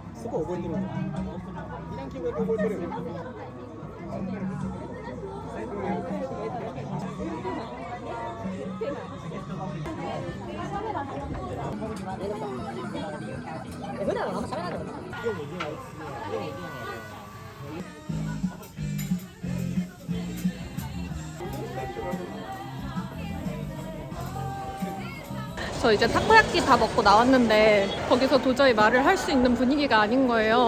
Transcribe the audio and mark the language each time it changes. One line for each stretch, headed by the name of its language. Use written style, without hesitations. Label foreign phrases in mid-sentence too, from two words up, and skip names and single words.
Japanese: こ覚えてるの。ランキングだけ覚えてるよ。普段はあんま喋らないの。
Korean: 저 이제 타코야끼 다 먹고 나왔는데 거기서 도저히 말을 할 수 있는 분위기가 아닌 거예요.